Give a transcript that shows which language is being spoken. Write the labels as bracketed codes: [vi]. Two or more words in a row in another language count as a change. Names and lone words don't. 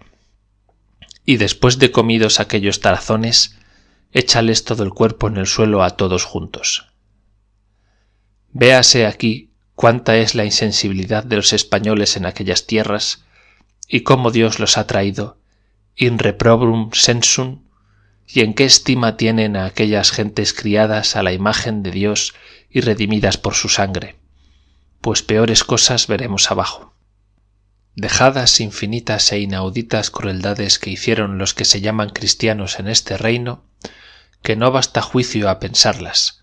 [es] Y después de comidos aquellos tarazones, échales todo el cuerpo en el suelo a todos juntos. Véase aquí cuánta es la insensibilidad de los españoles en aquellas tierras y cómo Dios los ha traído [la] in reprobum sensum [es] y en qué estima tienen a aquellas gentes criadas a la imagen de Dios y redimidas por su sangre, pues peores cosas veremos abajo. Dejadas infinitas e inauditas crueldades que hicieron los que se llaman cristianos en este reino, que no basta juicio a pensarlas.